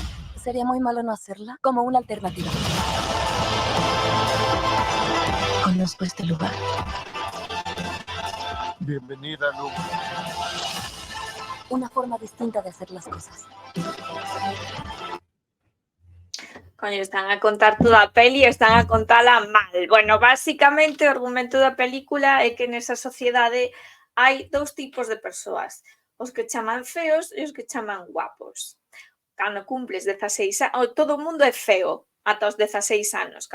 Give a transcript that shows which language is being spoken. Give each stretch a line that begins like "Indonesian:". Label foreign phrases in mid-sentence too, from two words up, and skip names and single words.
Spanish: Sería muy malo no hacerla como una alternativa. Conozco este lugar. Bienvenida, Luke. Una forma distinta de hacer las cosas.
Galician: Coño, están a contar toda a peli e están a contala mal. Bueno, basicamente o argumento da película é que nesa sociedade hai dous tipos de persoas. Os que chaman feos e os que chaman guapos. Cando cumples 16 anos, todo o mundo é feo ata os 16 anos.